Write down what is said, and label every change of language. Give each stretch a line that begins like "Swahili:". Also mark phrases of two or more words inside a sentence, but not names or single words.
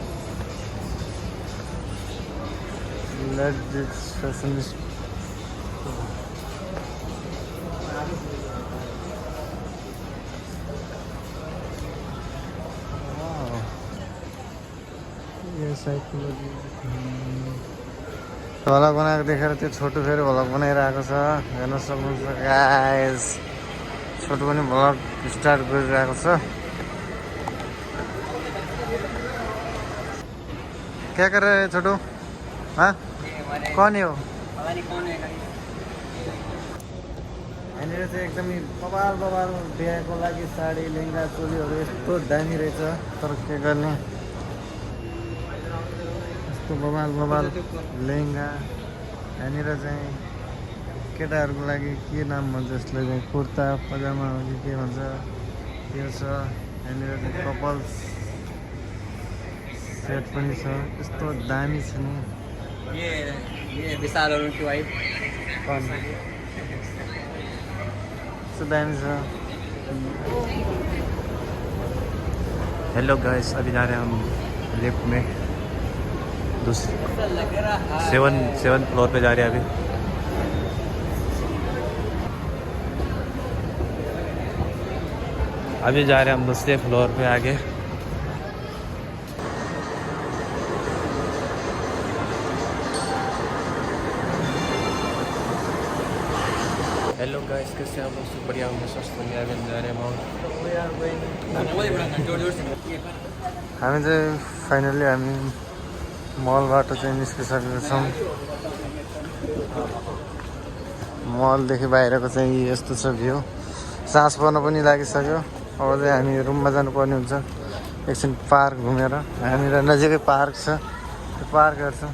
Nepali: लेट दिस फेसन भ्लग बनाएको देखेर त्यो छोटो फेरि भ्लग बनाइरहेको छ। हेर्न सक्नुहुन्छ गाइस, छोटो पनि भ्लग स्टार्ट गरिरहेको छ।
Hindi: क्या कर रहे छोटो? हाँ कौन है वो?
Nepali: यहाँनिर चाहिँ एकदमै बबाल बिहाको लागि साडी लेहेङ्गा चोलीहरू यस्तो दामी रहेछ। तर के गर्ने, यस्तो बबाल लेहेङ्गा। यहाँनिर चाहिँ केटाहरूको लागि के नाम भन्छ यसलाई चाहिँ कुर्ता पजामा हो कि के भन्छ त्यो छ। यहाँनिर चाहिँ कपल्स सेट पनि छ। यस्तो दामी छ नि।
Hindi: ये विशाल और उनकी वाइफ कौन?
Nepali: यस्तो दामी छ।
English: Hello guys,
Hindi: अभी जा रहे हैं हम लिफ्ट में। सेवन फ्लोर पे जा रहे हैं अभी। अभी जा रहे हैं हम दूसरे फ्लोर पे आगे।
English: Hello guys,
Hindi: कैसे आप लोग? बढ़िया होंगे, स्वस्थ होंगे। अभी हम जा रहे हैं मॉल।
Nepali: हामी चाहिँ फाइनली हामी मलबाट चाहिँ निस्किसकेका छौँ। मलदेखि बाहिरको चाहिँ यस्तो छ भ्यू। सास पर्न पनि लागिसक्यो। अब चाहिँ हामी रुममा जानुपर्ने हुन्छ। एकछिन पार्क घुमेर, हामीलाई नजिकै पार्क छ, त्यो पार्क हेर्छौँ।